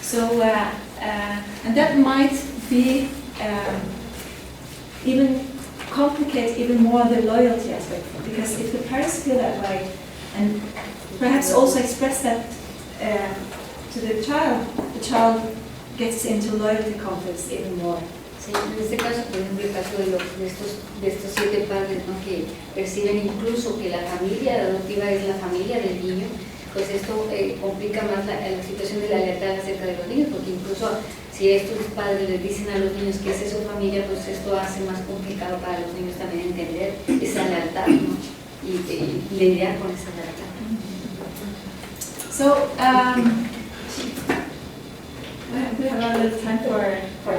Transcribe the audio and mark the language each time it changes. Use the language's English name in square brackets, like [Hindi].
[English] And that might be even complicate even more the loyalty aspect, because if the parents feel that way and perhaps also express that to the child gets into loyalty conflicts even more. [Spanish] Sí, en este caso, por ejemplo, el caso de estos 7 padres, ¿no?, que perciben incluso que la familia adoptiva es la familia del niño, pues esto complica más la situación de la lealtad acerca de los niños, porque incluso si estos padres les dicen a los niños que esa es su familia, pues esto hace más complicado para los niños también entender esa lealtad, ¿no?, y lidiar con esa lealtad. [English] So, we have a little time for